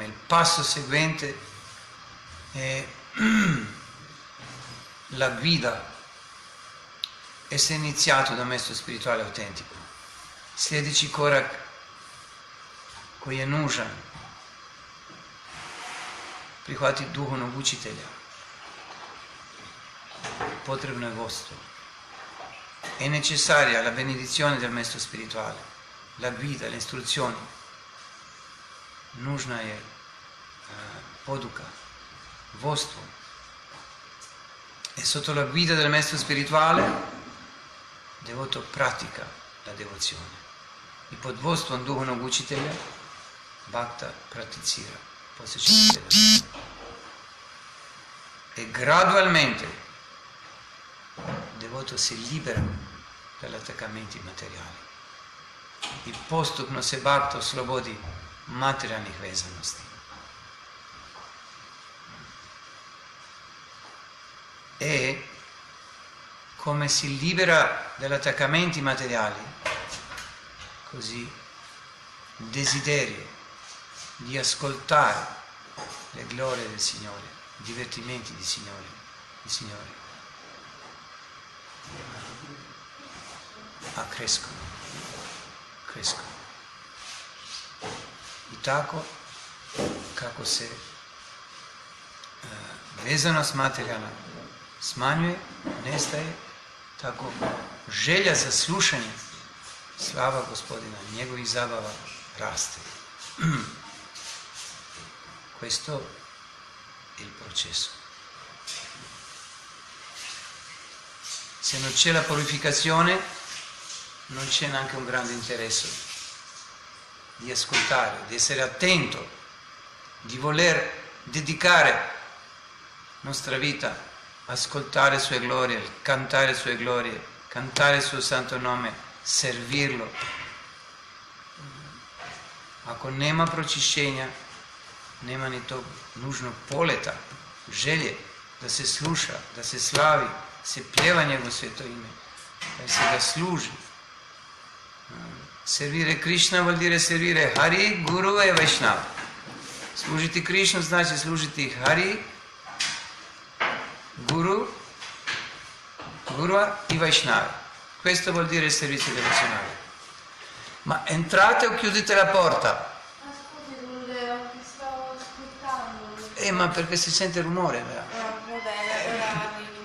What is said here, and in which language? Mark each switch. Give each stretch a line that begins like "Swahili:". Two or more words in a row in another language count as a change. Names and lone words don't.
Italian: passo seguente è la guida, essere iniziato da maestro spirituale autentico.
Croatian: Sljedeći korak koji je nužan, prihvatiti duhovnog učitelja, potrebno je vodstvo.
Italian: È necessaria la benedizione del maestro spirituale, la guida, le istruzioni.
Croatian: Nužna je poduka, vodstvo.
Italian: E sotto la guida del maestro spirituale, devoto pratica la devozione.
Croatian: I pod vodstvom duhovnog učitelja, bhakta praticira, posjeća devozione.
Italian: E gradualmente devoto si libera dagli attaccamenti materiali
Croatian: i postupno se bhakta oslobodi materijalnih vezanosti.
Italian: E come si libera dagli attaccamenti materiali, così il desiderio di ascoltare le glorie del Signore, i divertimenti di Signore, crescono.
Croatian: I tako kako se vezanost materijalna smanjuje, nestaje, tako želja za slušanje slava Gospodina, njegovih zabava raste.
Italian: Questo è il processo. Se non c'è la purificazione, non c'è neanche un grande interesse di ascoltare, di essere attento, di voler dedicare nostra vita a ascoltare sue glorie, cantare sue glorie, cantare il suo santo nome, servirlo.
Croatian: Ako nema pročišćenja, nema ni tog nužnog poleta, želje da se sluša, da se slavi, se pjeva njegovo sveto ime, da se ga služi.
Italian: Servire Krishna vuol dire servire Hari, Guru e Vaishnava.
Croatian: Služiti Krishnu znači služiti Hari, Guru i Vaishnava.
Italian: Questo vuol dire servizio devozionale. Ma entrate o chiudete la porta? Scusi, Gurudeva, ti stavo ascoltando. Ma perché si sente rumore? Va bene, ora arrivo.